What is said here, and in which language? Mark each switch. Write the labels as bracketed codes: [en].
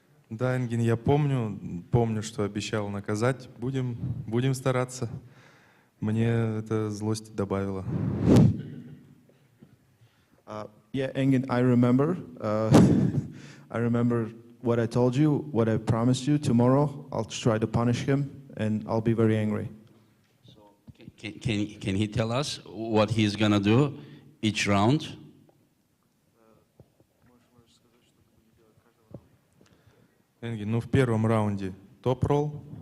[ru] Да, Энгин, я помню, что обещал наказать. Будем стараться. Мне это злость добавило. [en] Yeah, Engin, I remember. I remember what I told you, what I promised you. Tomorrow, I'll try to punish him, and I'll be very angry. Can he tell us what he's gonna do each round? [ru] Энгин, ну в первом раунде топ-ролл,